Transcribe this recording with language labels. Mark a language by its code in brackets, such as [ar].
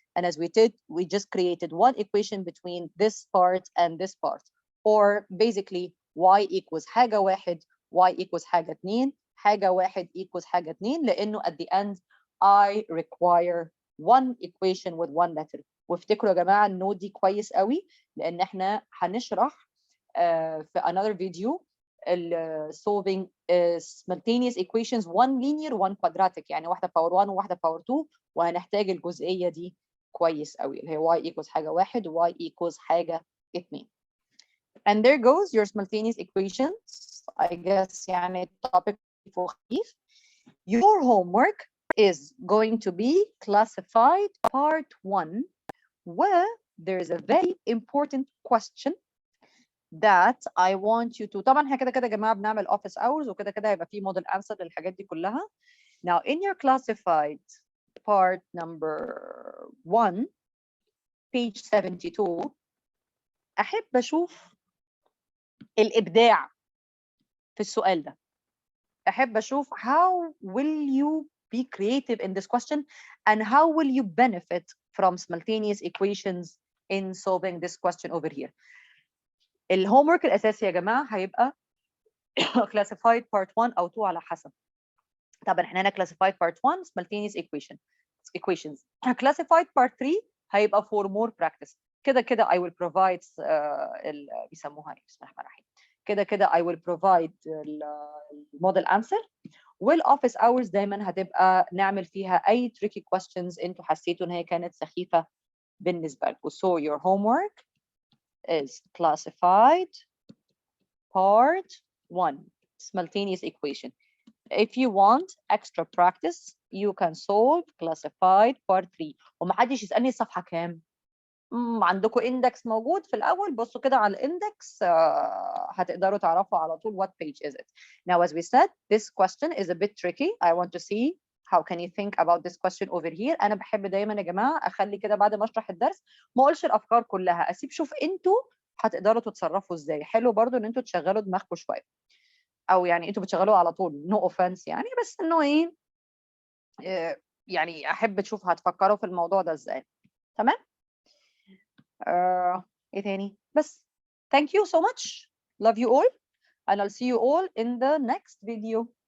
[en] And as we did, we just created one equation between this part and this part. Or basically, y equals [ar] حاجة واحد, [en] y equals [ar] حاجة اتنين, [en] حاجة واحد equals [ar] حاجة اتنين, لأنه [en] at the end, I require one equation with one letter. [ar] وافتكروا يا جماعة النوت دي كويس قوي، لأن احنا هنشرح في [en] another video solving simultaneous equations, one linear one quadratic، [ar] يعني واحدة power 1 وواحدة power 2، وهنحتاج الجزئية دي كويس قوي، اللي هي [en] y equals [ar] حاجة واحد و y equals حاجة اتنين. [en] And there goes your simultaneous equations. I guess يعني topic خفيف. Your homework is going to be classified part 1, where there is a very important question that I want you to. [ar] طبعا احنا كده كده يا جماعه بنعمل office hours، وكده كده هيبقى في model answer للحاجات دي كلها. [en] Now in your classified part number 1 page 72 [ar] احب اشوف الابداع في السؤال ده. احب اشوف [en] how will you be creative in this question and how will you benefit from simultaneous equations in solving this question over here. [ar] الهومورك الاساسي يا جماعه هيبقى classified part 1 او 2 على حسب. طبعا احنا هنا [en] classified part 1 simultaneous equations. classified part 3 هيبقى for more practice. [ar] كده كده [en] I will provide [ar] بيسموها ايه، بسم الله الرحمن الرحيم، كده كده I will provide الموديل answer. والoffice hours دايما هتبقى نعمل فيها اي tricky questions انتوا حسيتوا ان هي كانت سخيفه بالنسبه لكم. [en] So your homework is classified part 1 simultaneous equation. If you want extra practice you can solve classified part 3. [ar] ومحدش يسألني الصفحة كام. عندكم index موجود في الأول، بصوا كده على الindex هتقدروا تعرفوا على طول [en] what page is it. Now as we said, this question is a bit tricky. I want to see how can you think about this question over here. [ar] أنا بحب دايما يا جماعة أخلي كده بعد ما أشرح الدرس ما أقولش الأفكار كلها، أسيب شوف أنتوا هتقدروا تتصرفوا إزاي. حلو برضو إن أنتوا تشغلوا دماغكم شوية. او يعني انتوا بتشغلوها على طول [en] no offense [ar] يعني، بس انه ايه يعني احب تشوف هتفكروا في الموضوع ده ازاي. تمام. ايه تاني؟ بس [en] thank you so much, love you all and I'll see you all in the next video.